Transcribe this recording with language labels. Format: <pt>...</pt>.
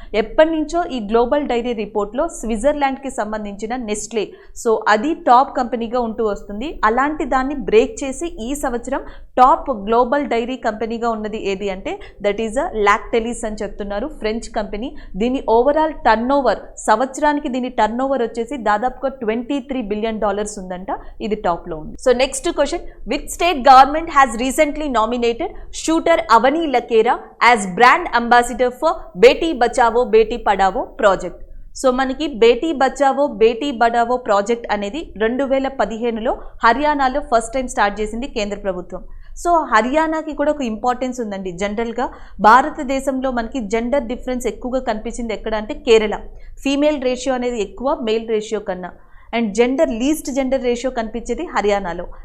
<te>ఎప్పటి నుంచో ఈ గ్లోబల్ డైరీ రిపోర్ట్లో స్విట్జర్లాండ్కి సంబంధించిన నెస్ట్లే, సో అది టాప్ కంపెనీగా ఉంటూ వస్తుంది. అలాంటి దాన్ని బ్రేక్ చేసి ఈ సంవత్సరం టాప్ గ్లోబల్ డైరీ కంపెనీగా ఉన్నది ఏది అంటే</te> <en>that is a Lactalis</en> <te>అని చెప్తున్నారు, ఫ్రెంచ్ కంపెనీ. దీని ఓవరాల్ టర్న్ ఓవర్ సంవత్సరానికి దీని టర్న్ ఓవర్ వచ్చేసి దాదాపుగా $23 బిలియన్ ఉందంట. ఇది టాప్లో ఉంది.</te> <en>So next question, which state government has recently nominated shooter Avani Lakera as brand ambassador for Beti Bachao Beti Padhao project.</en> <te>So మనకి బేటీ బచావో బేటీ పడావో ప్రాజెక్ట్ అనేది 2015లో హర్యానాలో ఫస్ట్ టైం స్టార్ట్ చేసింది కేంద్ర ప్రభుత్వం. సో హర్యానాకి కూడా ఒక ఇంపార్టెన్స్ ఉందండి. జనరల్గా భారతదేశంలో మనకి జెండర్ డిఫరెన్స్ ఎక్కువగా కనిపించింది ఎక్కడ అంటే కేరళ. ఫీమేల్ రేషియో అనేది ఎక్కువ మేల్ రేషియో కన్నా, అండ్ లీస్ట్ జెండర్ రేషియో కనిపించేది హర్యానాలో.</te>